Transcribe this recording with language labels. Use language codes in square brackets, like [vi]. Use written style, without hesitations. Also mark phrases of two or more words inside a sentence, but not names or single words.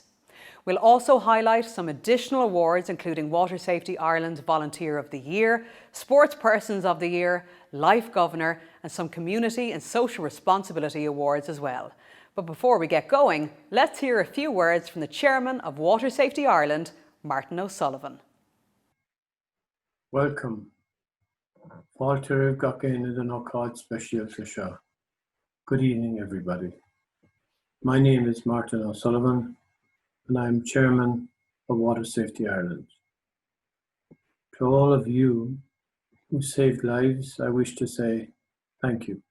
[en] We'll also highlight some additional awards, including Water Safety Ireland's Volunteer of the Year, Sportspersons of the Year, Life Governor, and some Community and Social Responsibility Awards as well. But before we get going, let's hear a few words from the Chairman of Water Safety Ireland, Martin O'Sullivan. Welcome. [ga] Fáilte gach aine den ócáid speisialta seo. [en] Good evening, everybody. My name is Martin O'Sullivan, and I am Chairman of Water Safety Ireland. To all of you who saved lives, I wish to say thank you.